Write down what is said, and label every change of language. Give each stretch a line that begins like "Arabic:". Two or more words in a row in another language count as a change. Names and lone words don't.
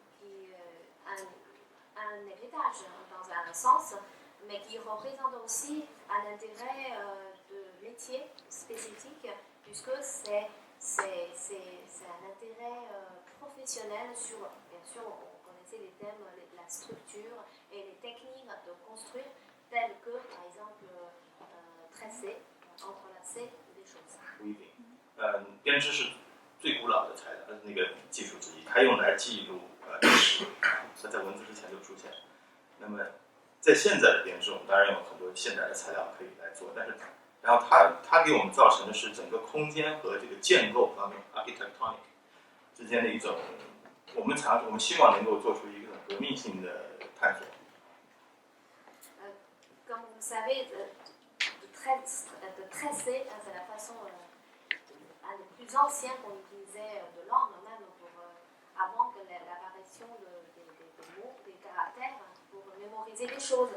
French: un héritage dans un sens, mais qui représente aussi un intérêt de métier spécifique, puisque c'est un intérêt professionnel sur, bien sûr, on connaissait les thèmes, la structure et les techniques de construire, telles que, par exemple, tresser, entrelacer des choses.
Chinese: 不一定，编织是最古老的材料，那个技术之一，它用来记录历史，它在文字之前就出现。那么在现在的编织，我们当然有很多现代的材料可以来做，但是然后它给我们造成的是整个空间和这个建构方面 architectonic 之间的一种，我们希望能够做出一个革命性的探索。
French: Comme vous le savez, de tresser, c'est la façon un des plus anciens qu'on utilisait de langue, même avant que l'apparition des mots, des caractères, pour mémoriser les choses.